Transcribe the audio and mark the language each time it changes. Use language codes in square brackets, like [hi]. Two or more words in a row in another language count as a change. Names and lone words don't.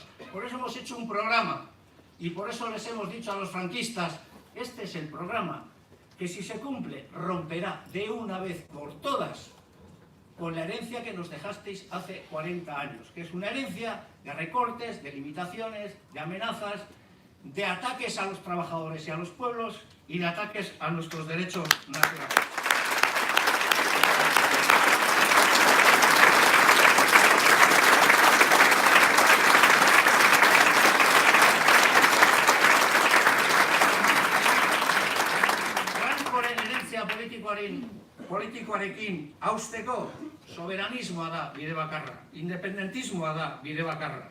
[es] Por eso hemos hecho un programa y por eso les hemos dicho a los franquistas, este es el programa que si se cumple romperá de una vez por todas con la herencia que nos dejasteis hace 40 años, que es una herencia de recortes, de limitaciones, de amenazas, de ataques a los trabajadores y a los pueblos y de ataques a nuestros derechos nacionales. [eu] Francoren herentzia politikoarekin hausteko soberanismoa da bide bakarra, independentismoa da bide bakarra.